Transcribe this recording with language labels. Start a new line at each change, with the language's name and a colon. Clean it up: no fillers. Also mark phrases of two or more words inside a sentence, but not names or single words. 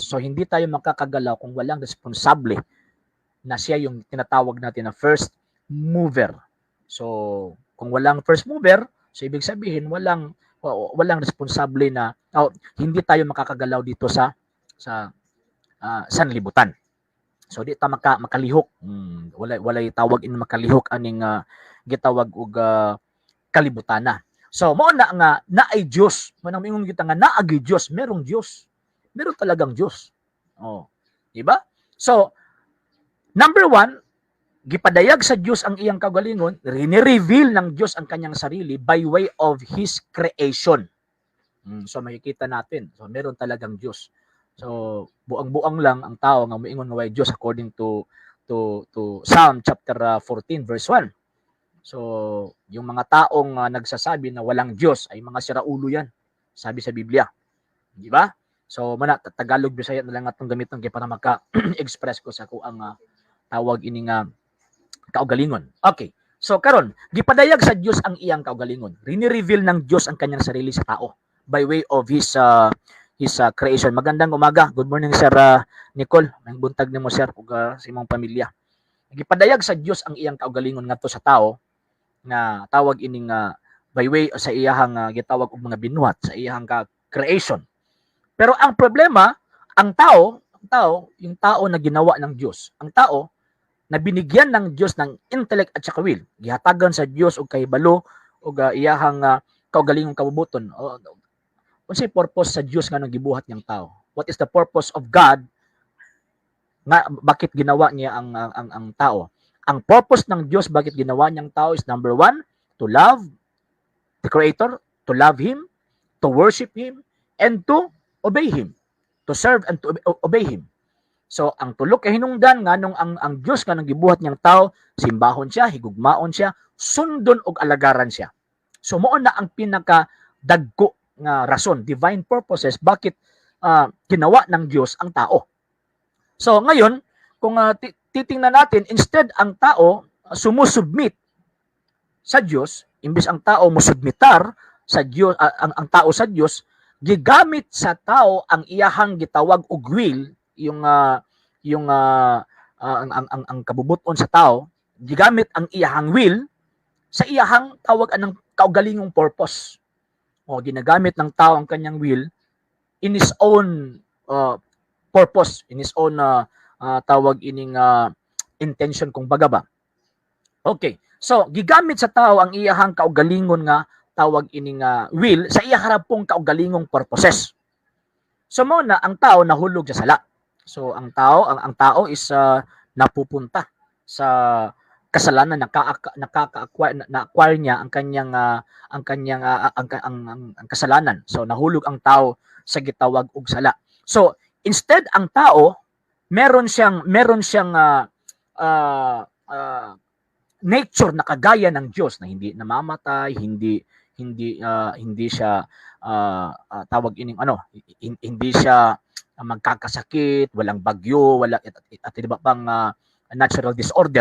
Filipino: So hindi tayo makakagalaw kung walang responsable na siya yung tinatawag natin na
English: first mover.
Filipino: So kung walang
English: first mover,
Filipino: so ibig sabihin walang responsable na hindi tayo makakagalaw dito sa sanlibutan.
Cebuano: So di ta makalihok. Walay tawag in makalihok aning gitawag og kalibutana. So mao na nga naay Dios. Manang ingon kita nga naagi Dios,
Filipino: merong Dios. Meron talagang Dios. Di ba?
Cebuano: So number 1, gipadayag sa Dios ang iyang kaugalingon,
Filipino: rinireveal ng Dios ang kanyang sarili
English: by way of His creation.
Filipino: So makikita natin, so meron talagang Dios.
Cebuano: So buang-buang lang ang tao nga moingon nga way Dios
English: according to Psalm chapter 14 verse 1.
Filipino: So yung mga taong nagsasabi na walang Dios ay mga siraulo yan, sabi sa Biblia. Di ba?
Cebuano: So mana Tagalog Bisaya na lang atong gamiton kay para maka-express ko sa kuang tawag ining kaugalingon. Okay. So karon, gipadayag sa Dios ang iyang kaugalingon.
Filipino: Rinireveal ng Dios ang kanyang sarili sa tao
English: by way of his creation.
Filipino: Magandang umaga.
English: Good morning Sir Nicole.
Cebuano: May buntag nimo sir ug sa imong pamilya. Gipadayag sa Dios ang iyang kaugalingon ngadto sa tao nga tawag ining
English: by way
Cebuano: sa iyahang gitawag og mga binuhat sa iyahang creation.
Filipino: Pero ang problema, ang tao, yung tao na ginawa ng Dios, ang tao na binigyan ng Dios ng intellect at saka will,
Cebuano: gihatagan sa Dios og kahibalo og iyahang kaugalingong kabubuton. Unsay purpose sa Dios nga nang gibuhat niyang tao?
English: What is the purpose of God
Filipino: nga bakit ginawa niya ang tao? Ang purpose ng Diyos bakit ginawa niyang tao
English: is number 1, to love the Creator, to love Him, to worship Him, and to obey Him. To serve and to obey Him. So,
Cebuano: ang tulo kay hinungdan nga nung ang Diyos nga nang gibuhat niyang tao, simbahon siya, higugmaon siya, sundon og alagaran siya. So, mao na ang pinakadagko nga rason, divine purposes,
Filipino: bakit ginawa ng Diyos ang tao. So, ngayon, kung titingnan natin,
Cebuano: instead
Filipino: ang tao sumusubmit sa Dios,
Cebuano: imbis ang tao musubmitar sa Dios, ang tao sa Dios, gigamit sa tao ang iyahang gitawag og will, ang kabubuton sa tao, gigamit ang iyahang will sa iyahang tawag anang kaugalingong purpose.
Filipino: O ginagamit ng tao ang kanyang will
English: in his own purpose, in his own
Filipino: tawag ining intention kung baga ba.
Cebuano: Okay. So, gigamit sa tao ang iyahang kaugalingon nga tawag ining will sa iya harapong kaugalingong purposes. So mo na ang tao nahulog sa sala.
Filipino: So ang tao is napupunta sa kasalanan, na-acquire niya ang kasalanan.
Cebuano: So nahulog ang tao sa gitawag og sala.
Filipino: So instead ang tao meron siyang nature na kagaya ng Diyos na hindi namamatay, hindi siya tawag ining hindi siya magkakasakit, walang bagyo, wala at iba pang
English: natural disorder.